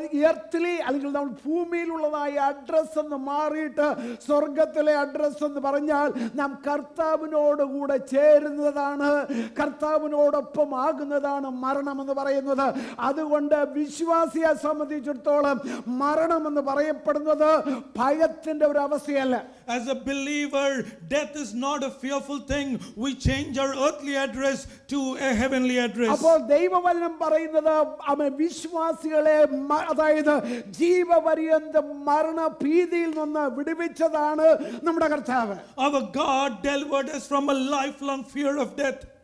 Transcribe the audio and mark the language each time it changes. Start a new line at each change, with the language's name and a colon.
Malayalam: എർത്തിലെ അല്ലെങ്കിൽ നമ്മൾ ഭൂമിയിലുള്ളതായ അഡ്രസ് എന്ന് മാറിയിട്ട് സ്വർഗത്തിലെ അഡ്രസ് എന്ന് പറഞ്ഞാൽ നാം കർത്താവിനോട് കൂടെ ചേരുന്നതാണ്, കർത്താവിനോടൊപ്പം ആകുന്നതാണ് മരണം എന്ന് പറയുന്നത്. അതുകൊണ്ട് വിശ്വാസിയെ സംബന്ധിച്ചിടത്തോളം മരണം എന്ന് പറയപ്പെടുന്നത് ഭയത്തിന്റെ ഒരു അവസ്ഥയല്ല.
English: As a believer, death is not a fearful thing. We change our earthly address to a heavenly address.
Malayalam: അപ്പോൾ ദൈവവചനം പറയുന്നത് വിശ്വാസികളെ അതായത് ജീവപര്യന്തം മരണ ഭീതിയിൽ നിന്ന് വിടുവിച്ചതാണ് നമ്മുടെ കർത്താവ്.
English: Our God delivered us from a lifelong fear of death.